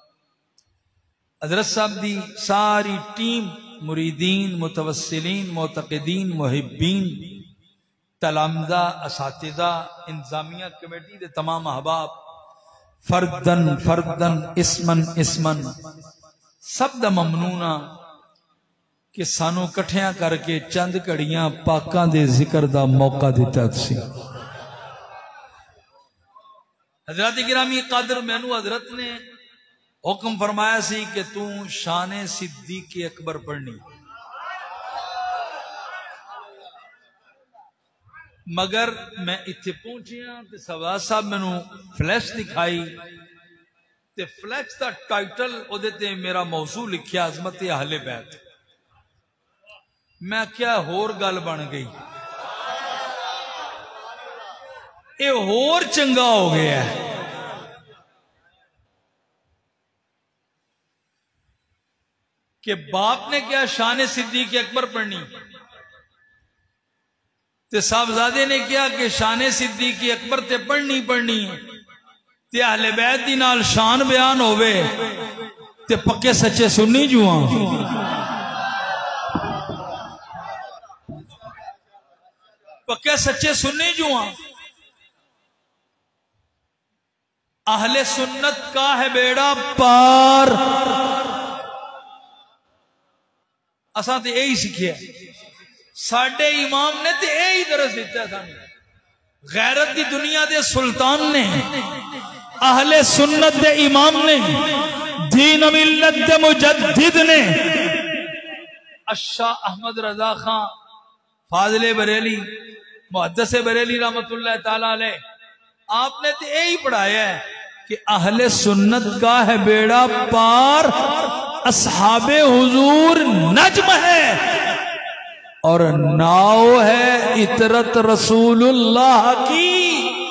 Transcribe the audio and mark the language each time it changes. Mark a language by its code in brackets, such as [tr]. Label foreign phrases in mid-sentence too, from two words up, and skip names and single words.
[pa] حضرت صاحب دی ساری ٹیم مریدین، متوسلین، معتقدین، محبین، تلامذہ، اساتذہ، انتظامیہ کمیٹی دے تمام احباب فردن فردن اسمن اسمن سب دا ممنونہ کہ سانو کٹھیاں کر کے چند کڑیاں پاکاں دے ذکر دا موقع دیتا سی. حضرات گرامی قادر مینو حضرت نے حکم فرمایا سی کہ تو شان صدیق اکبر پڑھنی، مگر میں اتھے پہنچیا تے سواد صاحب مینو فلیش دکھائی تے فلیش دا ٹائٹل او دیتے میرا موضوع لکھیا عظمت اہل بیت. میں کیا ہور گل بن گئی، اے ہور چنگا ہو گیا ہے. کہ باپ نے کیا شان صدیق اکبر پڑھنی تے صاحبزادے نے کیا کہ شان صدیق اکبر تے پڑھنی ہے تے اہل بیت دی نال شان بیان ہوئے تے پکے سچے سنی جوان پکے سچے سنی جوان. [ur] اہل سنت کا ہے بیڑا پار، [pa] اساں تے یہی سیکھیا، ساڈے امام نے تے یہی درس دیتا تھا. غیرت دی دنیا دے سلطان نے، اہل سنت دے امام نے، دین ملت دے مجدد نے، الشاہ احمد رضا خان فاضل بریلی محدث بریلی رحمت اللہ تعالی علیہ، آپ نے تے یہی پڑھایا ہے کہ [ur] اہل سنت کا ہے بیڑا پار، اصحاب حضور نجم ہے اور ناؤ ہے اطرت رسول اللہ کی.